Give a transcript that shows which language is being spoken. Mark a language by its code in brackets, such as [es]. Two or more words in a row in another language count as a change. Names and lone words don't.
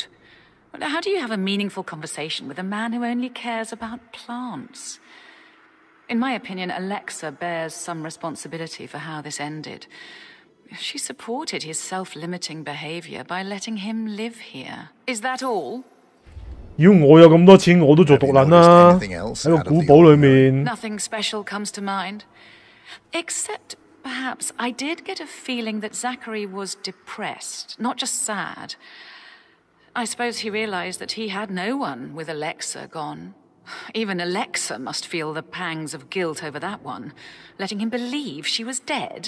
[en] How do you have a meaningful conversation with a man who only cares about plants? In my opinion, Alexa bears some responsibility for how this ended. She supported his self-limiting behavior by letting him live here. Is that all? [yue] 要我有咁多錢，我都做毒撚啦！喺個古堡裏面。 [en] Nothing special comes to mind, except perhaps I did get a feeling that Zachary was depressed, not just sad. I suppose he realized that he had no one with Alexa gone. Even Alexa must feel the pangs of guilt over that one, letting him believe she was dead.